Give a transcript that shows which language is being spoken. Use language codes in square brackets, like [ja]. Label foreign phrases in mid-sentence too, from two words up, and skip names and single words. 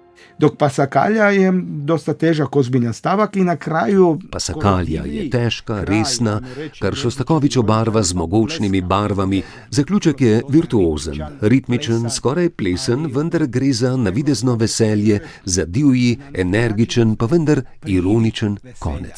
[hr] Dok Pasakalja je dosta težak, ozbiljan stavak i na kraju... [sl] Pasakalja je težka, resna, kar Šostakovič obarva z mogočnimi barvami. Zaključek je virtuozen, ritmičen, skoraj plesen, vendar gre za navidezno veselje, za divji, energičen, pa vendar ironičen konec.